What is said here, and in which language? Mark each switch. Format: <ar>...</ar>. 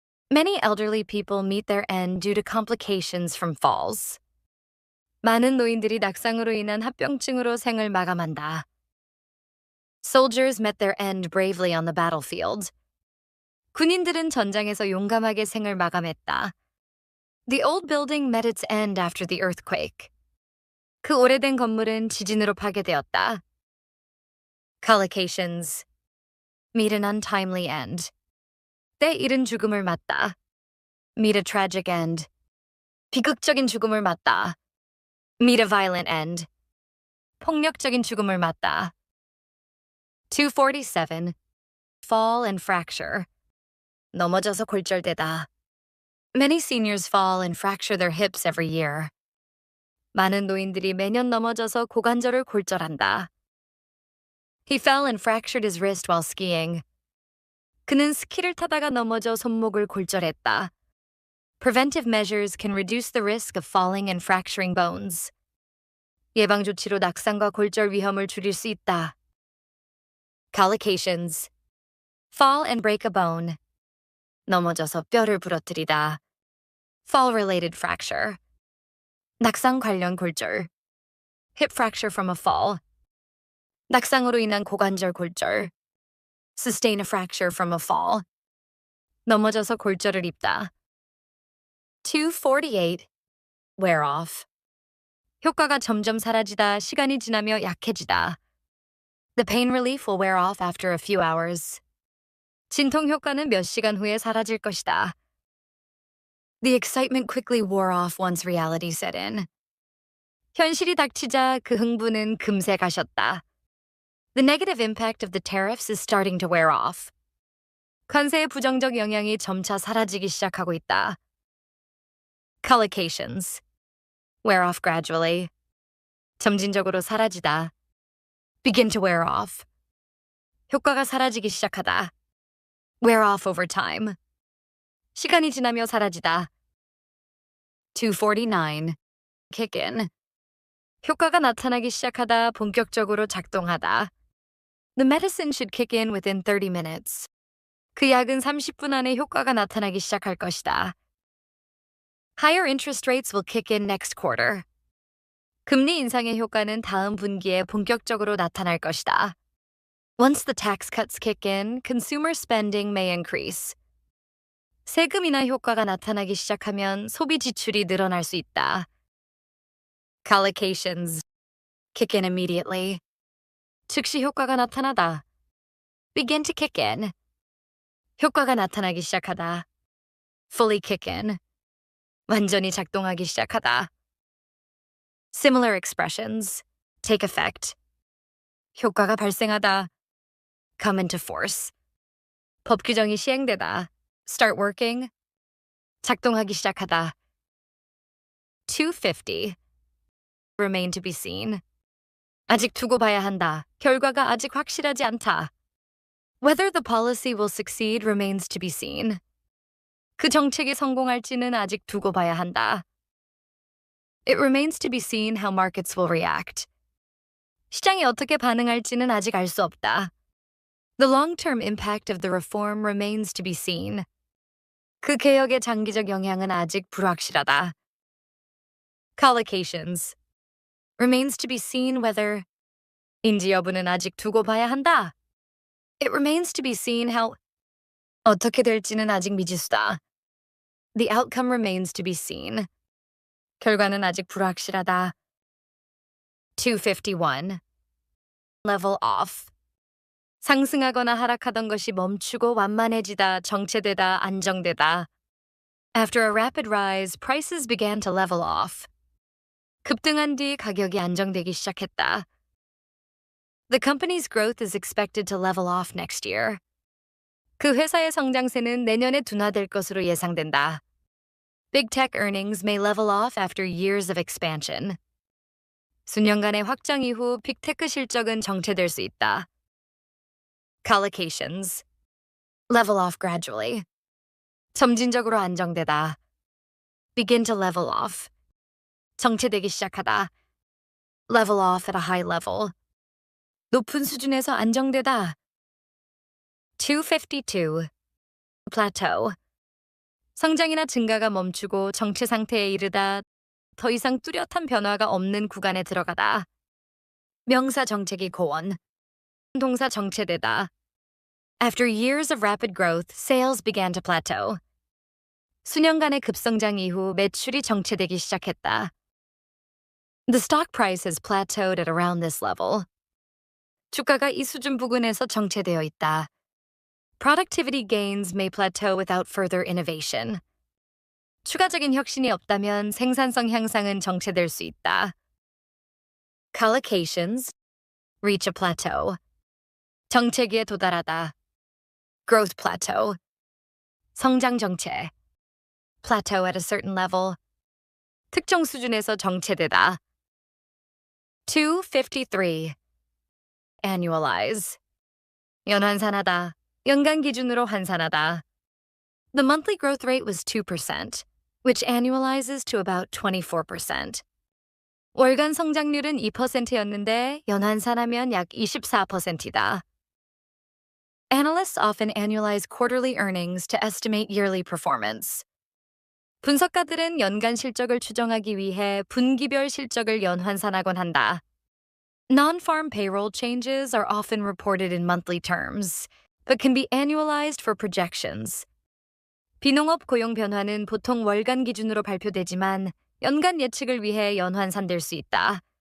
<en>Many elderly people meet their end due to complications from falls.</en> <ko>많은 노인들이 낙상으로 인한 합병증으로 생을 마감한다.</ko> <en>Soldiers met their end bravely on the battlefield.</en> <ko>군인들은 전장에서 용감하게 생을 마감했다.</ko> <en>The old building met its end after the earthquake.</en> <ko>그 오래된 건물은 지진으로 파괴되었다.</ko> <en>Collocations. Meet an untimely end.</en> <ko>때 이른 죽음을 맞다.</ko> <en>Meet a tragic end.</en> <ko>비극적인 죽음을 맞다.</ko> <en>Meet a violent end.</en> <ko>폭력적인 죽음을 맞다. 247.</ko> <en>fall and fracture.</en> <ko>넘어져서 골절되다.</ko> <en>Many seniors fall and fracture their hips every year.</en> <ko>많은 노인들이 매년 넘어져서 고관절을 골절한다.</ko> <en>He fell and fractured his wrist while skiing.</en> <ko>그는 스키를 타다가 넘어져 손목을 골절했다.</ko> <en>Preventive measures can reduce the risk of falling and fracturing bones.</en> <ko>예방 조치로 낙상과 골절 위험을 줄일 수 있다.</ko> <en>Collocations. Fall and break a bone.</en> <ko>넘어져서 뼈를 부러뜨리다.</ko> <en>Fall-related fracture.</en> <ko>낙상 관련 골절.</ko> <en>Hip fracture from a fall.</en> <ko>낙상으로 인한 고관절 골절.</ko> <en>Sustain a fracture from a fall.</en> <ko>넘어져서 골절을 입다.</ko> <en>248. Wear off.</en> <ko>효과가 점점 사라지다, 시간이 지나며 약해지다.</ko> <en>The pain relief will wear off after a few hours.</en> <ko>진통 효과는 몇 시간 후에 사라질 것이다.</ko> <en>The excitement quickly wore off once reality set in.</en> <ko>현실이 닥치자 그 흥분은 금세 가셨다.</ko> <en>The negative impact of the tariffs is starting to wear off.</en> <ko>관세의 부정적 영향이 점차 사라지기 시작하고 있다.</ko> <en>Collocations. Wear off gradually.</en> <ko>점진적으로 사라지다.</ko> <en>Begin to wear off.</en> <ko>효과가 사라지기 시작하다.</ko> <en>Wear off over time.</en> <ko>시간이 지나며 사라지다.</ko> <en>249. Kick in.</en> <ko>효과가 나타나기 시작하다, 본격적으로 작동하다.</ko> <en>The medicine should kick in within 30 minutes.</en> <ko>그 약은 30분 안에 효과가 나타나기 시작할 것이다.</ko> <en>Higher interest rates will kick in next quarter.</en> <ko>금리 인상의 효과는 다음 분기에 본격적으로 나타날 것이다.</ko> <en>Once the tax cuts kick in, consumer spending may increase.</en> <ko>세금 인하 효과가 나타나기 시작하면 소비 지출이 늘어날 수 있다.</ko> <en>Collocations. Kick in immediately.</en> <ko>즉시 효과가 나타나다.</ko> <en>Begin to kick in.</en> <ko>효과가 나타나기 시작하다.</ko> <en>Fully kick in.</en> <ko>완전히 작동하기 시작하다.</ko> <en>Similar expressions. Take effect.</en> <ko>효과가 발생하다.</ko> <en>Come into force.</en> <ko>법 규정이 시행되다.</ko> <en>Start working.</en> <ko>작동하기 시작하다. 250.</ko> <en>Remain to be seen.</en> <ko>아직 두고 봐야 한다. 결과가 아직 확실하지 않다.</ko> <en>Whether the policy will succeed remains to be seen.</en> <ko>그 정책이 성공할지는 아직 두고 봐야 한다.</ko> <en>It remains to be seen how markets will react.</en> <ko>시장이 어떻게 반응할지는 아직 알 수 없다.</ko> <en>The long-term impact of the reform remains to be seen.</en> <ko>그 개혁의 장기적 영향은 아직 불확실하다.</ko> <en>Collocations. Remains to be seen whether.</en> <ko>인지 여부는 아직 두고 봐야 한다.</ko> <en>It remains to be seen how.</en> <ko>어떻게 될지는 아직 미지수다.</ko> <en>The outcome remains to be seen.</en> <ko>결과는 아직 불확실하다.</ko> <en>251. Level off.</en> <ko>상승하거나 하락하던 것이 멈추고 완만해지다, 정체되다, 안정되다.</ko> <en>After a rapid rise, prices began to level off.</en> <ko>급등한 뒤 가격이 안정되기 시작했다.</ko> <en>The company's growth is expected to level off next year.</en> <ko>그 회사의 성장세는 내년에 둔화될 것으로 예상된다.</ko> <en>Big tech earnings may level off after years of expansion.</en> <ko>수년간의 확장 이후 빅테크 실적은 정체될 수 있다.</ko> <en>Collocations. Level off gradually.</en> <ko>점진적으로 안정되다.</ko> <en>Begin to level off.</en> <ko>정체되기 시작하다.</ko> <en>Level off at a high level.</en> <ko>높은 수준에서 안정되다.</ko> <en>252. Plateau.</en> <ko>성장이나 증가가 멈추고 정체 상태에 이르다, 더 이상 뚜렷한 변화가 없는 구간에 들어가다. 명사 정체기 고원. 동사 정체되다.</ko> <en>After years of rapid growth, sales began to plateau.</en> <ko>수년간의 급성장 이후 매출이 정체되기 시작했다.</ko> <en>The stock price has plateaued at around this level.</en> <ko>주가가 이 수준 부근에서 정체되어 있다.</ko> <en>Productivity gains may plateau without further innovation.</en> <ko>추가적인 혁신이 없다면 생산성 향상은 정체될 수 있다.</ko> <en>Collocations. Reach a plateau.</en> <ko>정체기에 도달하다.</ko> <en>growth plateau.</en> <ko>성장 정체.</ko> <en>plateau at a certain level.</en> <ko>특정 수준에서 정체되다.</ko> <en>253. annualize. 연환산하다.</en> <ko>연간 기준으로 환산하다.</ko> <en>The monthly growth rate was 2%, which annualizes to about 24%.</en> <ko>월간 성장률은 2%였는데 연환산하면 약 24%이다.</ko> <en>Analysts often annualize quarterly earnings to estimate yearly performance.</en> <ko>분석가들은 연간 실적을 추정하기 위해 분기별 실적을 연환산하곤 한다.</ko> <en>Non-farm payroll changes are often reported in monthly terms, but can be annualized for projections.</en> <ko>비농업 고용 변화는 보통 월간 기준으로 발표되지만 연간 예측을 위해 연환산될 수 있다.</ko>